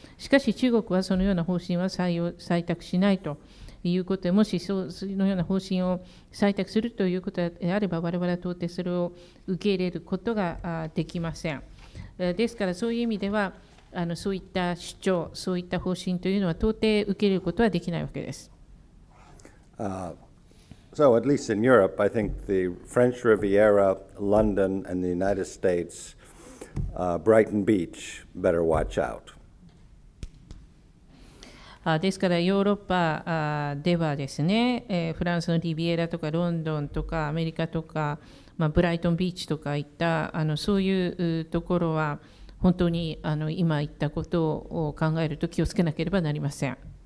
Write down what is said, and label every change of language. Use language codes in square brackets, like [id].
[ja] しかし中国はそのような方針は採択しないということで、もしそのような方針を採択するということであれば、我々は到底それを受け入れることができません。ですからそういう意味ではそういった主張、そういった方針というのは到底受け入れることはできないわけです。 [en] So at least in Europe, I think the French Riviera, London, and the United States, Brighton Beach, better watch out. [ja] ですからヨーロッパではですね、フランスのリビエラとかロンドンとかアメリカとか、ブライトンビーチとかいったそういうところは本当に今言ったことを考えると気をつけなければなりません。